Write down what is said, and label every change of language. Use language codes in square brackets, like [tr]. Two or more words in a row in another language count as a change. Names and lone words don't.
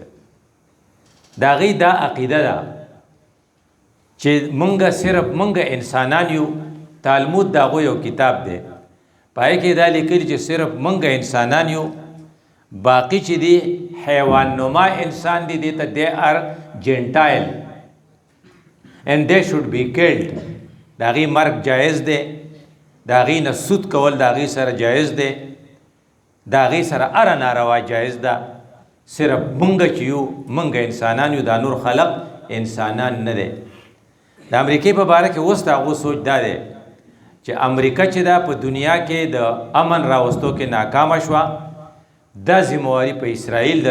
[ps] د هغوی دا عقیده ده چې مونږ صرف مونږ انسانان یو. تالمود د هغوی یو کتاب دی، په هغې کې دا لیکلي چې صرف مونږ انسانان یو، باقی چې دی حیوان نما انسان دی دی ته [en] they are gentile and they should be killed. [ps] د هغې مرګ جایز دی، د هغې نه سود کول د هغې سره جایز دی، د هغې سره هره ناروا جایز ده. صرف مونږ چې یو مونږ انسانان یو، دا نور خلق انسانان نه دی. د امریکې په باره کې اوس د هغو سوچ دا دی چې امریکا چې دا په دنیا کې د امن راوستو کې ناکامه شوه، دا ذمواري په اسرائیل ده.